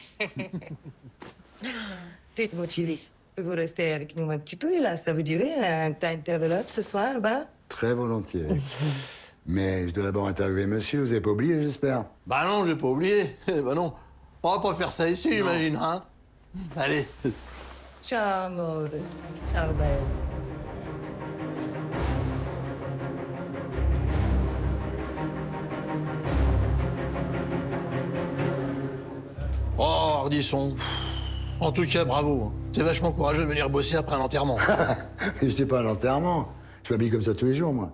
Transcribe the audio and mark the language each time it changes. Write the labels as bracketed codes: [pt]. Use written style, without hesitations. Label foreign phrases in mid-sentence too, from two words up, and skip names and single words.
[fr] Dites-moi, Thierry, vous restez avec nous un petit peu, là? Ça vous dirait un interlope ce soir, bah? Très volontiers. Mais je dois d'abord interviewer monsieur, vous avez pas oublié, j'espère? Bah non, j'ai pas oublié. Bah non. On va pas faire ça ici, j'imagine, hein. Allez. [it] Ciao, amore. Ciao, [fr] belle. Oh, Ardisson. En tout cas, bravo. C'est vachement courageux de venir bosser après un enterrement. J'étais pas à l'enterrement. Je m'habille comme ça tous les jours, moi.